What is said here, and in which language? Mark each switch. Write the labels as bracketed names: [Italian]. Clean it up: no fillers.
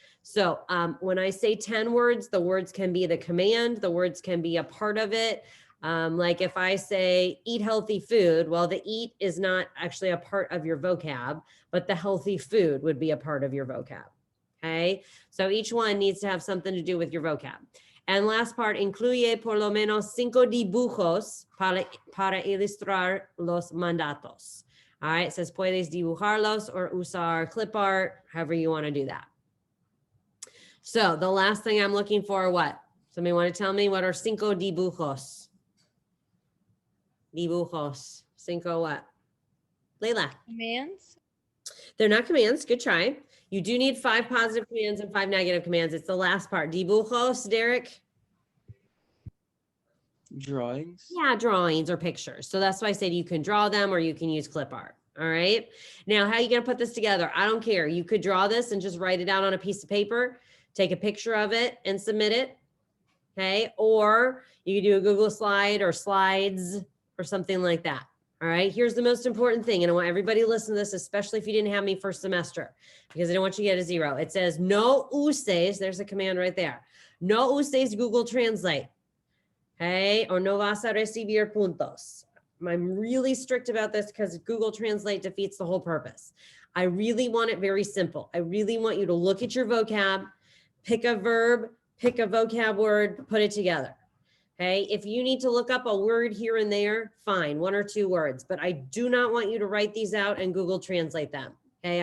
[English] So when I say 10 words, the words can be the command, the words can be a part of it. Like if I say eat healthy food, well, the eat is not actually a part of your vocab, but the healthy food would be a part of your vocab. Okay, so each one needs to have something to do with your vocab. And last part, [Spanish] incluye por lo menos 5 dibujos para ilustrar los mandatos. [English] All right, it says [Spanish] puedes dibujarlos [English] or [Spanish] usar [English] clip art, however you want to do that. So the last thing I'm looking for, what? Somebody want to tell me what are 5 dibujos? Dibujos. 5 what? Leila. Commands. They're not commands. Good try. You do need 5 positive commands and 5 negative commands. It's the last part. Dibujos, Derek? Drawings. Yeah, drawings or pictures. So that's why I said you can draw them or you can use clip art. All right. Now, how are you going to put this together? I don't care. You could draw this and just write it out on a piece of paper, take a picture of it and submit it. Okay. Or you could do a Google slide or slides or something like that. All right. Here's the most important thing. And I want everybody to listen to this, especially if you didn't have me first semester, because I don't want you to get a 0. It says [Spanish] no uses. [English] There's a command right there. [Spanish] No uses Google Translate. Okay. Or no vas a recibir puntos. [English] I'm really strict about this because Google Translate defeats the whole purpose. I really want it very simple. I really want you to look at your vocab, pick a verb, pick a vocab word, put it together. Okay. If you need to look up a word here and there, fine, 1 or 2 words, but I do not want you to write these out and Google Translate them. Okay.